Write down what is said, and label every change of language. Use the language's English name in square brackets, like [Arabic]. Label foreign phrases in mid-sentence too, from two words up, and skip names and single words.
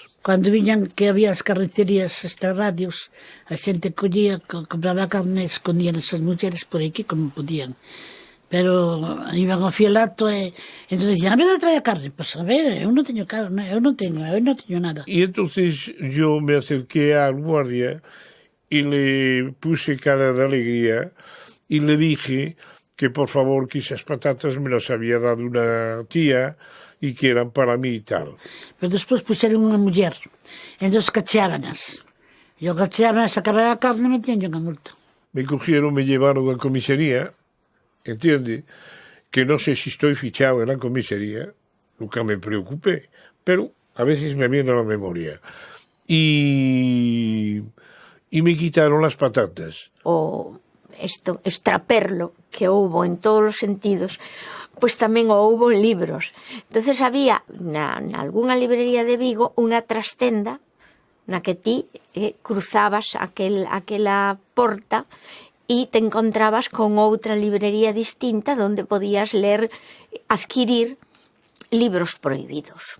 [Galician] Cando viñan que había as carnicerías extrarradios, a xente collía, compraba carne e escondían esas mulleres por aquí como podían. Pero iban ao fielato e entón dicían, a ver, trae a carne. Pois a ver, eu non teño carne, eu non teño nada. [Spanish] E entonces yo me acerqué al guardia y le puse cara de alegría y le dije que por favor que esas patatas me las había dado una tía y que eran para mí y tal. [Galician] Pero despois puxeron unha muller, entón cacheábanas. E ao cacheaban, sacaban a carne e metían unha multa. [Spanish] Me cogieron, me llevaron a comisaría, entiende, que no sé si estoy fichado en la comisaría, nunca me preocupé, pero a veces me viene a la memoria. Y me quitaron las patatas. [Galician] O extraperlo que houbo en todos os sentidos, pois tamén o houbo en libros. Entonces había na algunha librería de Vigo unha trastenda na que ti cruzabas aquela porta e te encontrabas con outra librería distinta donde podías adquirir libros prohibidos.